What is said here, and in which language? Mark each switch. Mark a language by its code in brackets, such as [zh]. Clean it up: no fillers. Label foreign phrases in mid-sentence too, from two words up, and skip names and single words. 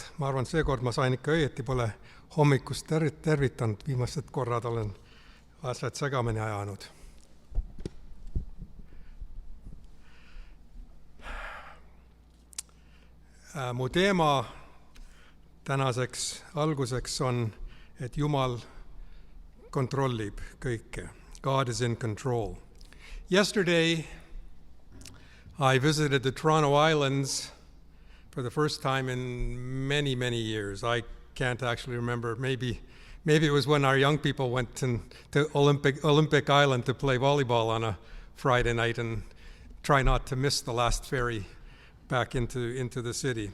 [et] Ma arvan, seekord ma sain ikka õieti, pole hommikust tervitanud, viimased korrad olen asjad segamini ajanud. Mu teema tänaseks alguseks on, et Jumal kontrollib kõike. [en] God is in control. Yesterday, I visited the Toronto Islands for the first time in many, many years. I can't actually remember. Maybe it was when our young people went to Olympic Island to play volleyball on a Friday night and try not to miss the last ferry back into the city.